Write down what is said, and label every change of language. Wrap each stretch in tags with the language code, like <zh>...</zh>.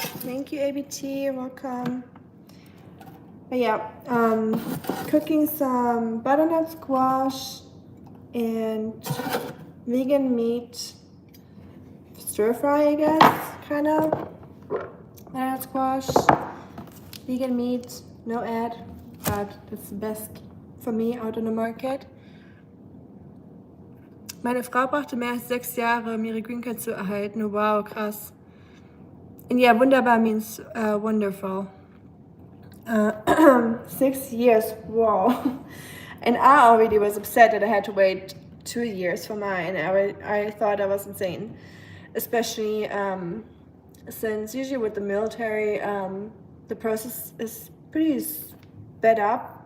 <en>Thank you, ABT, welcome. But yeah, cooking some butternut squash and vegan meat stir fry, I guess, kind of. Butternut squash, vegan meat, no ad, but that's the best for me out on the market.</en> <de>Meine Frau brauchte mehr als 6 Jahre, um ihre Green Card zu erhalten. Wow, krass.</de> <en>And yeah, wunderbar means wonderful. 6 years, wow. And I already was upset that I had to wait 2 years for mine. I thought I was insane. Especially since usually with the military, the process is pretty sped up.</en>